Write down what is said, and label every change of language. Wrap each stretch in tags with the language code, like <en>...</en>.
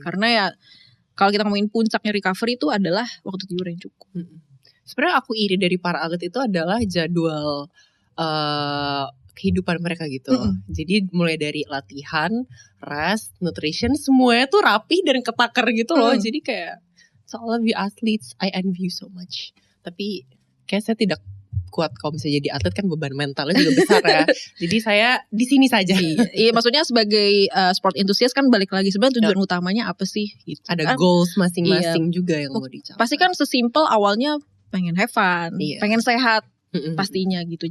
<id>Karena ya kalau kita ngomongin puncaknya recovery itu adalah waktu tidur yang cukup. Sebenarnya aku iri dari para atlet itu adalah jadwal kehidupan mereka gitu. Jadi mulai dari latihan, rest, nutrition, semuanya tuh rapi dan ketakar gitu loh. Jadi kayak</id> <en>so all of you athletes, I envy you so much.</en> <id>Tapi kayak saya tidak kuat kalau misalnya jadi atlet, kan beban mentalnya juga besar ya. Jadi saya di sini saja. Iya, maksudnya sebagai sport enthusiast kan balik lagi sebenarnya tujuan utamanya apa sih? Gitu. Ada goals masing-masing juga yang mau dicapai. Pasti kan sesimpel awalnya pengen have fun, pengen sehat pastinya gitu.</id>